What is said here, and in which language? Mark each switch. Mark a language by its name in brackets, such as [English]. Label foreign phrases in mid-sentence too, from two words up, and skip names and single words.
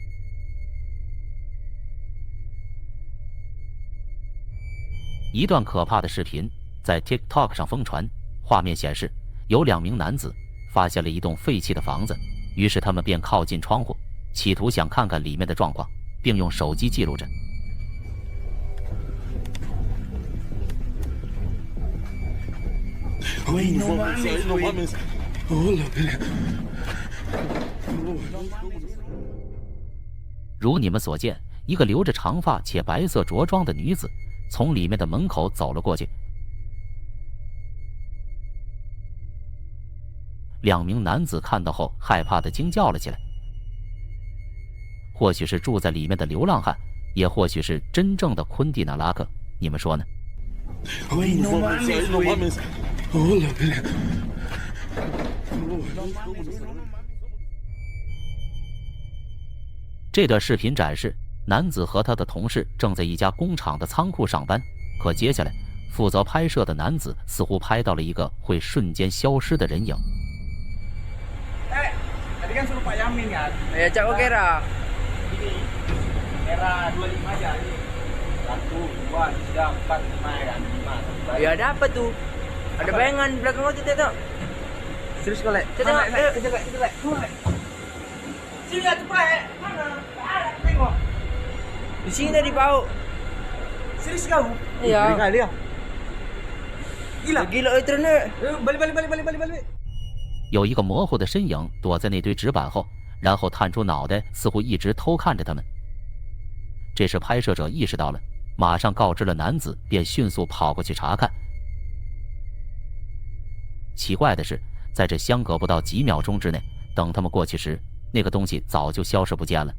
[Chinese] 一段可怕的视频在 TikTok 上疯传，画面显示有2名男子发现了一栋废弃的房子，于是他们便靠近窗户，企图想看看里面的状况，并用手机记录着。 [Spanish] Güey, no mames, no mames. Hola, pelea. [Chinese] 如你们所见，一个留着长发且白色着装的女子从里面的门口走了过去。2名男子看到后害怕地惊叫了起来。或许是住在里面的流浪汉，也或许是真正的昆蒂纳拉克，你们说呢 [Spanish] ？Güey, no mames, no mames. Hola, pelea. [Chinese] 这段视频展示，男子和他的同事正在一家工厂的仓库上班，可接下来负责拍摄的男子似乎拍到了一个会瞬间消失的人影。 [Malay] Tadi kan suruh Pak Yamin kan? Ya, Cak oke dah. Ini era 25 aja ini. 1, 2, 3, 4, 5 kan? 5. Ya ada apa tuh? Ada bayangan belakang kau tu. Serius kau lek? Tengok, kita lek. Sini lah cepat. Mana? Tak ada, tengok. Di sini tadi bau. Serius kau? Ya. Kali ya. Gila. Gila itu ni. Balik. [Chinese] 有一个模糊的身影躲在那堆纸板后，然后探出脑袋，似乎一直偷看着他们。这时拍摄者意识到了，马上告知了男子，便迅速跑过去查看。奇怪的是，在这相隔不到几秒钟之内，等他们过去时，那个东西早就消失不见了。